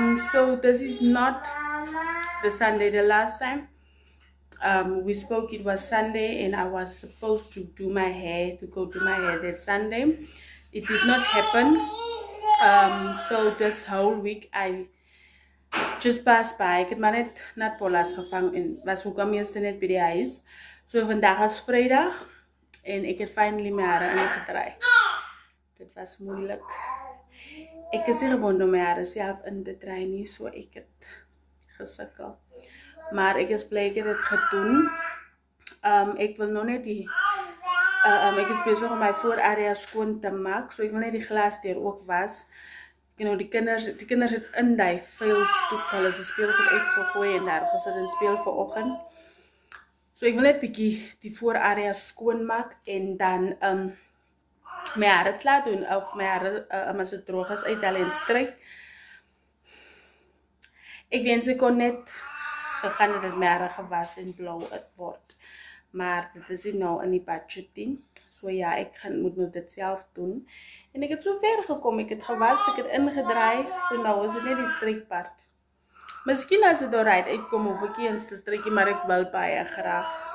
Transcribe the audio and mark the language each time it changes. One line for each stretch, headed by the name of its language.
English: So this is not the Sunday. The last time we spoke, it was Sunday, and I was supposed to do my hair, to go do my hair that Sunday. It did not happen. So this whole week I just passed by.
Afrikaans: Ek het maar net nat Paula's gevang en was ook al meeste net by die huis. So vandag is Vrydag en ek het finally my hare ingedraai. Dit was moeilik. Ek is nie gewoond om my hare self in te draai nie, so ek het gesukkel. Maar ek is bly ek het dit gedoen. Ek wil nog net die ek is besig om my voorarea skoon te maak, so ek wil net die glasdeur ook was. Die kinders het in die vuil stoep, hulle is 'n speelgoed uitgegooi en daar gesit en speel vanoggend. So ek wil net bietjie die voorarea skoon maak en dan my hare klaar doen, of my hare as dit droog is uithaal en stryk. Ek wens ek kon net gegaan het dat my hare gewas en blou word. Maar dit is nie nou in die budget nie. So ja, ek moet dit self doen. En ek het so ver gekom, ek het gewas, ek het ingedraai, so nou is dit net die strykpart. Miskien as dit alright uitkom, hoef ek nie eens te strykie, maar ek wil baie graag.